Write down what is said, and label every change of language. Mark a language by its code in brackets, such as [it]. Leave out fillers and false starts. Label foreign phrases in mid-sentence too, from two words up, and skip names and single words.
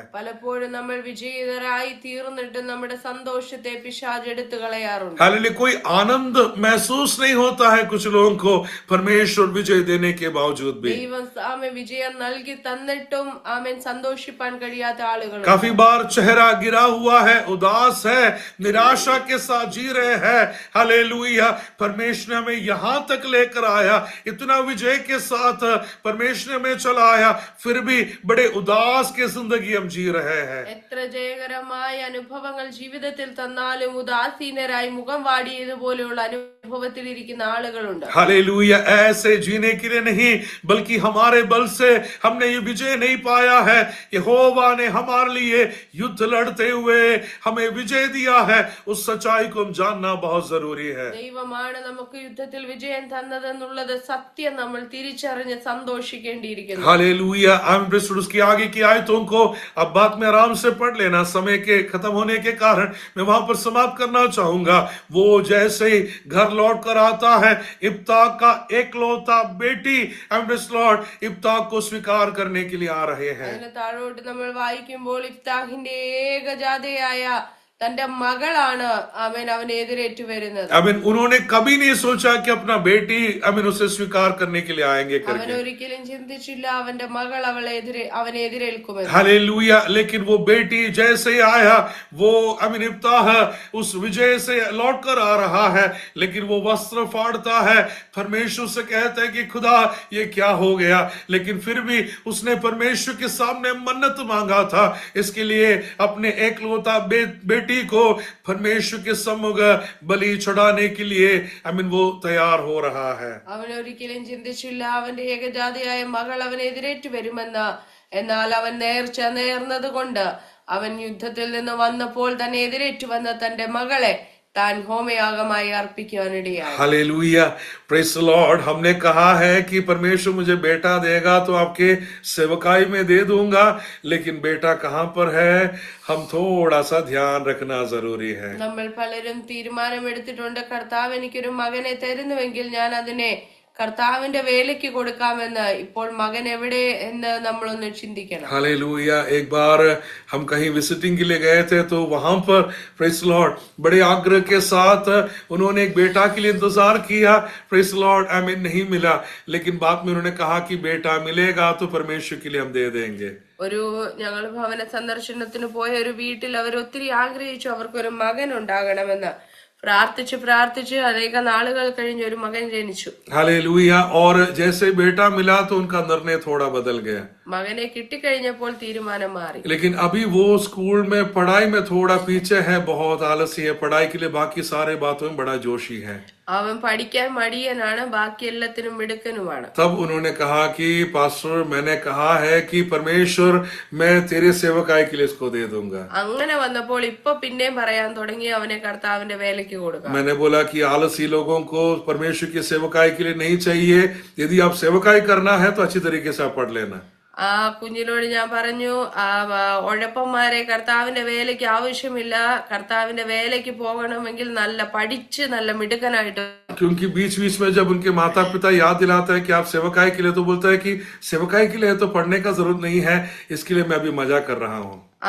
[ml] പലപ്പോഴും നമ്മൾ വിജയിതരായി തീർന്നിട്ട് നമ്മുടെ സന്തോഷത്തെ പിശാച് എടുത്തു കളയാറുണ്ട്. [hi] हालेलुया कोई आनंद महसूस नहीं होता है कुछ लोगों को परमेश्वर विजय देने के बावजूद भी। [ml] ദൈവം ആമേൻ വിജയം നൽകി തന്നിട്ടും ആമേൻ സന്തോഷിപ്പാൻ കഴിയാത്ത ആളുകൾ. [hi] काफी बार चेहरा गिरा हुआ है, उदास है, निराशा के साथ जी रहे हैं। हालेलुया परमेश्वर ने हमें यहाँ तक लेकर आया, इतना विजय के साथ परमेश्वर ने हमें चलाया, फिर भी बड़े उदास के जिंदगी हम जी रहे हैं। [ml] എത്ര ജയകരമായ അനുഭവങ്ങൾ ജീവിതത്തിൽ തന്നാലും ഉദാസീനരായി മുഖം വാടിയതുപോലെയുള്ള അനുഭവത്തിൽ ഇരിക്കുന്ന ആളുകളുണ്ട്. [hi] हालेलुया ऐसे जीने के लिए नहीं बल्कि हमारे बल से हमने ये विजय नहीं पाया है, यहोवा ने हमारे लिए युद्ध लड़ते हुए हमें विजय दिया है। उस सच्चाई को हम जानना बहुत जरूरी है। [ml] ദൈവമാണ് നമുക്ക് യുദ്ധത്തിൽ വിജയം തന്നതെന്നുള്ളത് സത്യം നമ്മൾ തിരിച്ചറിഞ്ഞ് സന്തോഷിക്കേണ്ടിയിരിക്കുന്നു. [hi] हालेलुया उसकी आगे की आयतों को अब बात में आराम से पढ़ लेना, समय के खत्म होने के कारण मैं वहां पर समाप्त करना चाहूंगा। वो जैसे ही घर लौट कर आता है, इब्ता का एकलौता बेटी लॉर्ड इब्ता को स्वीकार करने के लिए आ रहे हैं। [ml] അതിന് താഴോട്ട് നമ്മൾ വായിക്കുമ്പോൾ ഇഫ്താഹിന്റെ ഏകജാതയായ തന്റെ മകളാണ് അവനെ എതിരേറ്റു വരുന്നത്. [hi] उन्होंने कभी नहीं सोचा कि अपना बेटी उसे स्वीकार करने के लिए आएंगे [ml] അവൻ [hi] करके। [ml] ഒരിക്കലും ചിന്തിച്ചില്ല അവന്റെ മകൾ അവനെ എതിരേൽക്കുമെന്ന്. [hi] हालेलुया लेकिन वो बेटी जैसे ही आया वो इब्ताह उस विजय से लौट कर आ रहा है, लेकिन वो वस्त्र फाड़ता है, परमेश्वर से कहता है कि खुदा ये क्या हो गया, लेकिन फिर भी उसने परमेश्वर के सामने मन्नत मांगा था, इसके लिए अपने एकलौता बेटी को परमेश्वर के सम्मुख बलि चढ़ाने के लिए वो तैयार हो रहा है। [ml] അവൻ ഒരിക്കലും ചിന്തിച്ചില്ല അവന്റെ ഏകജാതയായ മകൾ അവനെ എതിരേറ്റു വരുമെന്ന്. എന്നാൽ അവൻ നേർച്ച നേർന്നത് കൊണ്ട് അവൻ യുദ്ധത്തിൽ നിന്ന് വന്നപ്പോൾ തന്നെ എതിരേറ്റു വന്ന തന്റെ മകളെ താൻ ഹോമയാഗമായി അർപ്പിക്കുവാനിടയായി. [hi] हालेलुया [en] Praise the Lord. [hi] हमने कहा है कि परमेश्वर मुझे बेटा देगा तो आपके सेवकाई में दे दूंगा, लेकिन बेटा कहां पर है हम थोड़ा सा ध्यान रखना जरूरी है। [ml] നമ്മൾ പലരും തീരുമാനമെടുത്തിട്ടുണ്ട്, കർത്താവ് എനിക്കൊരു മകനെ തരുന്നുവെങ്കിൽ ഞാൻ അതിനെ കർത്താവിന്റെ വേലയ്ക്ക് കൊടുക്കാമെന്ന്. ഇപ്പോൾ മകൻ എവിടെ എന്ന് നമ്മളൊന്ന് ചിന്തിക്കണം. [hi] हालेलुया एक बार हम कहीं विजिटिंग के लिए गए थे, तो वहां पर [en] praise Lord [hi] बड़े आग्रह के साथ उन्होंने एक बेटा के लिए इंतजार किया। [en] praise Lord [hi] नहीं मिला, लेकिन बाद में उन्होंने कहा कि बेटा मिलेगा तो परमेश्वर के लिए हम दे देंगे। [ml] ഒരു ഞങ്ങൾ ഭവന സന്ദർശനത്തിന് പോയ ഒരു വീട്ടിൽ അവർ ഒത്തിരി ആഗ്രഹിച്ചു അവർക്കൊരു മകൻ ഉണ്ടാകണമെന്ന്. പ്രാർത്ഥിച്ച് പ്രാർത്ഥിച്ച് അനേക നാളുകൾ കഴിഞ്ഞ് ഒരു മകൻ ജനിച്ചു. [hi] हालेलुया और जैसे बेटा मिला तो उनका निर्णय थोड़ा बदल गया. [ml] മകനെ കിട്ടിക്കഴിഞ്ഞപ്പോൾ തീരുമാനം മാറി. [hi] लेकिन अभी वो स्कूल में पढ़ाई में थोड़ा पीछे है, बहुत आलसी है, पढ़ाई के लिए बाकी सारे बातों में बड़ा जोशी है. [ml] അവൻ പഠിക്കാൻ മടിയനാണ്, ബാക്കി എല്ലാത്തിനും മിടുക്കനുമാണ്. [hi] तब उन्होंने कहा कि पास्टर मैंने कहा है कि परमेश्वर मैं तेरे सेवकाई के लिए इसको दे दूंगा. [ml] അങ്ങനെ വന്നപ്പോൾ ഇപ്പൊ പിന്നെയും പറയാൻ തുടങ്ങി അവനെ കർത്താവിന്റെ വേലയ്ക്ക് കൊടുക്കാം. [hi] मैंने बोला कि आलसी लोगों को परमेश्वर की सेवकाई के लिए नहीं चाहिए, यदि आप सेवकाई करना है तो अच्छी तरीके से आप पढ़ लेना. [ml] ആ കുഞ്ഞിനോട് ഞാൻ പറഞ്ഞു, ഉഴപ്പന്മാരെ കർത്താവിന്റെ വേലയ്ക്ക് ആവശ്യമില്ല, കർത്താവിന്റെ വേലയ്ക്ക് പോകണമെങ്കിൽ നല്ല പഠിച്ച് നല്ല മിടുക്കനായിട്ട്. [hi] क्योंकि बीच बीच में जब उनके माता पिता याद दिलाता है कि आप सेवकाई के लिए, तो बोलता है कि सेवकाई के लिए तो पढ़ने का जरूरत नहीं है, इसके लिए मैं अभी मजा कर रहा हूँ.